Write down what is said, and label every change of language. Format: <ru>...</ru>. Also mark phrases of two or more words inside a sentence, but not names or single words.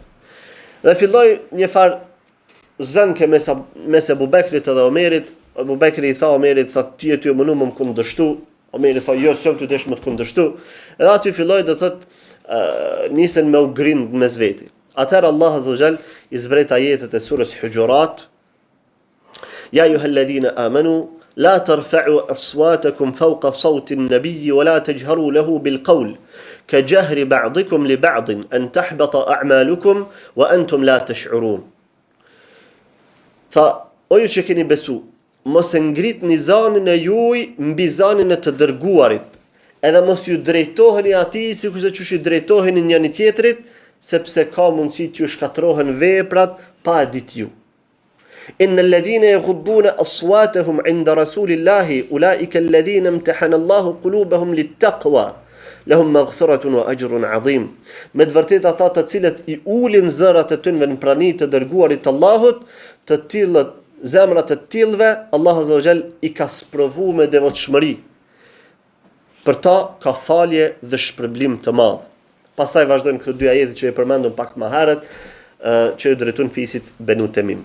<sq>Dhe filloi një farë zënke mes Abu Bekrit dhe Omerit. Abu Bekri i tha Omerit, tha, ti e ty më më kundërshtu. Omeri tha, jo, s'jam ty desh më të kundërshtu. Edhe aty filloi do thot nisen me u grind mes veti. Atëherë Allah azza wa jall i zbret ajetet e surës Hujurat:</sq> <ar>"يا أيها الذين آمنوا لا ترفعوا أصواتكم فوق صوت النبي ولا تجهروا له بالقول كجهر بعضكم لبعض أن تحبط أعمالكم وأنتم لا تشعرون."</ar> <sq>Tha, o ju që keni besu, mos e ngritni zanin e juaj mbi zanin e të dërguarit, edhe mos ju drejtoheni atij sikurse që ju drejtoheni njëri tjetrit, sepse ka mundësi t'ju shkatërrohen veprat pa e ditë ju.</sq> <ar>"إن الذين يغضون أصواتهم عند رسول الله أولئك الذين امتحن الله قلوبهم للتقوى لهم مغفرة وأجر عظيم."</ar> <sq>Me të vërtetë ata të cilët i ulin zërat e tyre në praninë të dërguarit të Allahut, të tillët, zemrat e tillëve, Allah</sq> <ar>عز وجل</ar> <sq>i ka sprovuar me devotshmëri. Për ta ka falje dhe shpërblim të madh. Pastaj vazhdojnë këto dy ajete që e përmendëm pak më herët, që i drejtuan fisit Benu Temim.</sq>